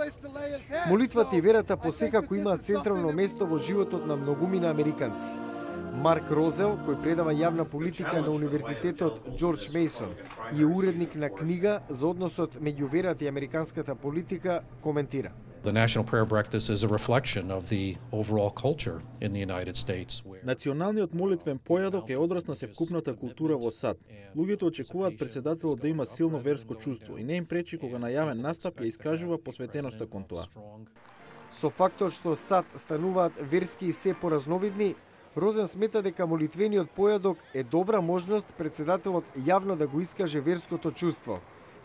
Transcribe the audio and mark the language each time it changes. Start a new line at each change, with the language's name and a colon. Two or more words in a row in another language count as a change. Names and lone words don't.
Macedonian: Молитвата и верата посекако имаат централно место во животот на многумина американци. Марк Розел, кој предава јавна политика на Универзитетот Џорџ Мејсон и е уредник на книга за односот меѓу верата и американската политика, коментира.
English: The National Prayer Breakfast is a reflection of the overall culture in the United States.
Macedonian: Националниот молитвен појадок е одраз на севкупната култура во САД. Луѓето очекуваат претседателот да има силно верско чувство и не им пречи кога на јавен настап ја искажува посветеноста кон тоа. Со фактор што САД стануваат верски и се поразновидни, Розен смета дека молитвениот појадок е добра можност претседателот јавно да го искаже верското чувство.